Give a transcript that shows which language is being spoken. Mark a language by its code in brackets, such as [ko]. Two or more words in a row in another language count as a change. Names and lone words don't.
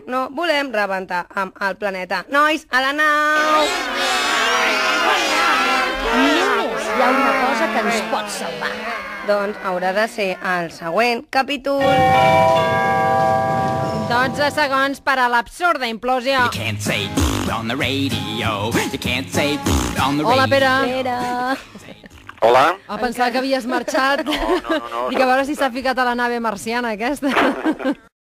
[ca] No volem rebentar amb el planeta. Nois, a la nau! Només hi ha una cosa que ens pot salvar. Doncs haurà de ser el següent capítol. 12 segons per a l'absurda implosió. [en] You can't say on the radio. You can't say on the radio. [ca] Hola, Pere. Hola. A pensar que havies marxat. No. Dic, a veure si s'ha ficat a la nave marciana aquesta.